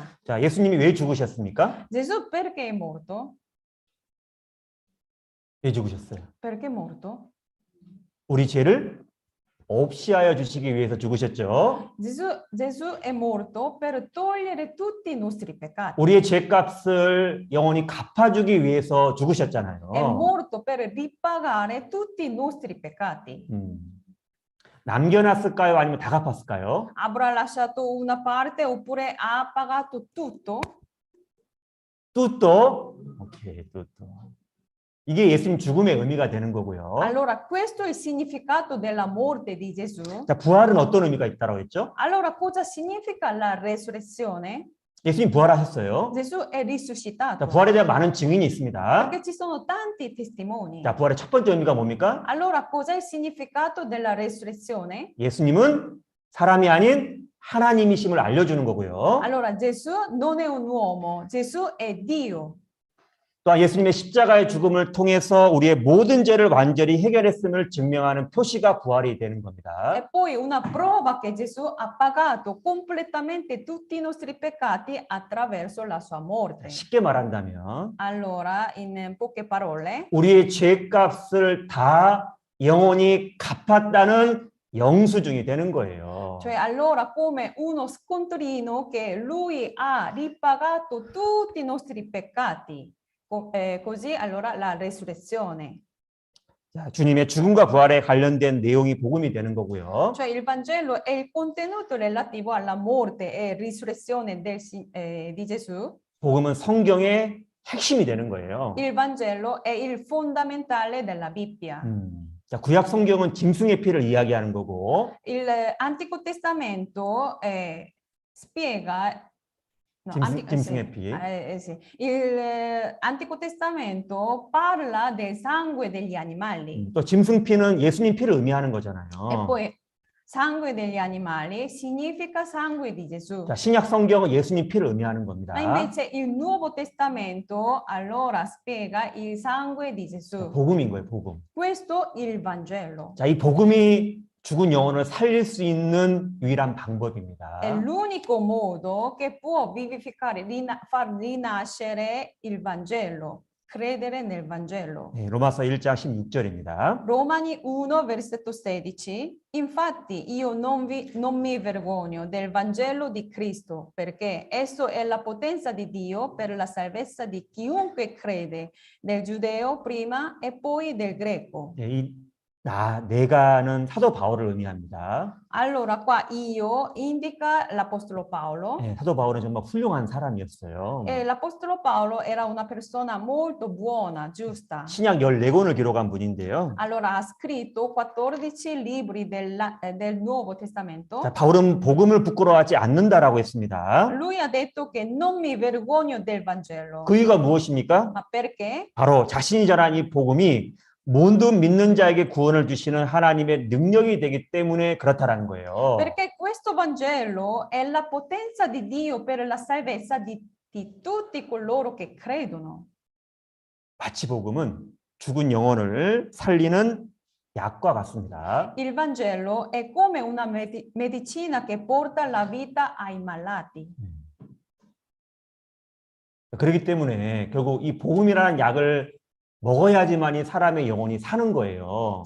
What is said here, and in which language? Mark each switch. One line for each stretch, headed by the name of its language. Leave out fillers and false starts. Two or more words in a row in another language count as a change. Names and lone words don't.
Korean: 자, 예수님이 왜 죽으셨습니까?
Italian: Gesù perché è morto?
Korean: 왜 죽으셨어요?
Italian: Perché è morto?
Korean: 우리 죄를 없이 하여 주시기 위해서 죽으셨죠.
Italian: Gesù è morto per togliere tutti i nostri peccati.
Korean: 우리의 죄값을 영원히 갚아주기 위해서 죽으셨잖아요.
Italian: È morto per ripagare tutti i nostri peccati.
Korean: 남겨놨을까요? 아니면 다 갚았을까요?
Italian: Avrà lasciato una parte oppure ha pagato tutto? tutto.
Korean: 오케이, tutto. 이게 예수님 죽음의 의미가 되는 거고요.
Italian: Allora, questo è il significato della morte di Gesù.
Korean: 자, 부활은 어떤 의미가 있다고 했죠?
Italian: Allora, cosa significa la resurrezione?
Korean: 예수님 부활하셨어요.
Italian: Gesù è risuscitato.
Korean: 자, 부활에 대한 많은 증인이 있습니다.
Italian: Perché ci sono tanti testimoni.
Korean: 자, 부활의 첫 번째 의미가 뭡니까?
Italian: Allora, cos'è il significato della resurrezione?
Korean: 예수님은 사람이 아닌 하나님이심을 알려주는 거고요.
Italian: Allora, Gesù non è un uomo, Gesù è Dio.
Korean: 또한 예수님의 십자가의 죽음을 통해서 우리의 모든 죄를 완전히 해결했음을 증명하는 표시가 부활이 되는 겁니다.
Italian: E poi una prova che Gesù ha pagato completamente tutti i nostri peccati attraverso la sua morte.
Korean: 쉽게 말한다면
Italian: Allora, in poche parole, 우리의 죄값을 다 영원히 갚았다는 영수증이 되는 거예요. cioè allora come uno scontrino che lui ha ripagato tutti i nostri peccati. Così allora la resurrezione.
Korean: 자, 주님의 죽음과 부활에 관련된 내용이 복음이 되는 거고요.
Italian: Cioè il Vangelo è il contenuto relativo alla morte e risurrezione di Gesù.
Korean: 복음은 성경의 핵심이 되는 거예요.
Italian: Il Vangelo è il fondamentale della Bibbia.
Korean: 자, 구약 성경은 짐승의 피를 이야기하는 거고,
Italian: Il Antico Testamento spiega
Korean: 짐승의 피.
Italian: sì. Il Antico Testamento parla del sangue degli animali.
Korean: 또 짐승 피는 예수님 피를 의미하는 거잖아요.
Italian: E poi sangue degli animali significa sangue di Gesù.
Korean: 자, 신약 성경은 예수님 피를 의미하는 겁니다.
Italian: Ma invece il Nuovo Testamento allora spiega il sangue di Gesù.
Korean: 복음인 거예요, 복음.
Italian: Questo è il Vangelo.
Korean: 자, 이 복음이 죽은 영혼을 살릴 수 있는 유일한 방법입니다.
Italian: È l'unico modo che può vivificare, far rinascere il Vangelo, credere nel Vangelo.
Korean: 네, 로마서 1장 16절입니다.
Italian: Romani 1, versetto 16. Infatti io non mi vergogno del Vangelo di Cristo, perché esso è la potenza di Dio per la salvezza di chiunque crede, del giudeo prima e poi del greco.
Korean: 네, 이 내가는 사도 바울을 의미합니다.
Italian: Allora, qua io indica l'Apostolo Paolo.
Korean: 네, 사도 바울은 정말 훌륭한 사람이었어요.
Italian: E l'Apostolo Paolo era una persona molto buona, giusta.
Korean: 신약 14권을 기록한 분인데요.
Italian: Allora ha scritto 14 libri del Nuovo Testamento.
Korean: 자, 바울은 복음을 부끄러워하지 않는다라고 했습니다.
Italian: Lui ha detto che non mi vergogno del Vangelo.
Korean: 그 이유가 무엇입니까?
Italian: Ma perché?
Korean: 바로 자신이 전한 이 복음이 모든 믿는 자에게 구원을 주시는 하나님의 능력이 되기 때문에 그렇다라는 거예요.
Italian: Perché questo Vangelo è la potenza di Dio per la salvezza di tutti coloro che credono.
Korean: 마치 복음은 죽은 영혼을 살리는 약과 같습니다.
Italian: Il Vangelo è come una medicina che porta la vita ai malati.
Korean: 그렇기 때문에 결국 이 복음이라는 약을 먹어야지만이 사람의 영혼이 사는 거예요.